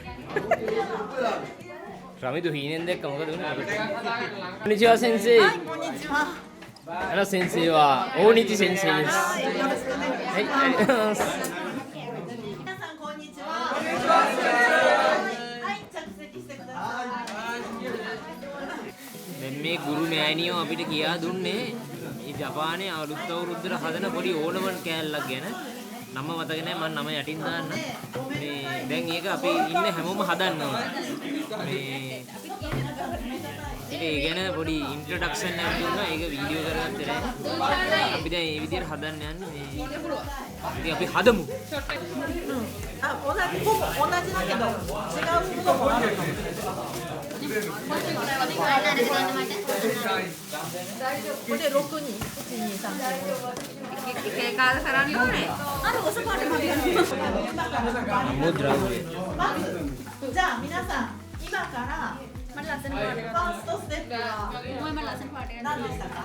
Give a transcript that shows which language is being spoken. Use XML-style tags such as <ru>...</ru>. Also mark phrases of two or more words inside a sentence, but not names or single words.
<si>රමිදු හීනෙන් දැක්ක මොකද උනේ?</si> <ja>こんにちは先生. はい、こんにちは。あの先生は大日先生です。はい、よろしくお願いします。はい、ありがとうございます。皆さん、こんにちは。はい、着席してください。</ja> <si>මේ ගුරු මෑණියෝ අපිට කියා දුන්නේ මේ ජපානයේ අලුත් අවුරුද්දට හදන පොඩි ඕනමන් කෑල්ලක් ගැන. නම මතක නැහැ මම නම යටින් දාන්න. මේ දැන් ඒක අපි ඉන්න හැමෝම හදන්න ඕන. ඒ ගැන පොඩි ඉන්ට්‍රොඩක්ෂන් එකක් දුන්නා. ඒක වීඩියෝ කරගත්තේ නැහැ. අපි දැන් මේ විදිහට හදන්න යන්නේ. ඉතින් අපි හදමු.</si> <ja>あ、同じだけど、違うものもあるの。これ6人、1、2、3、じゃあ皆さん、今から</ja> <en>first step</en> <ja>は何でしたか？</ja>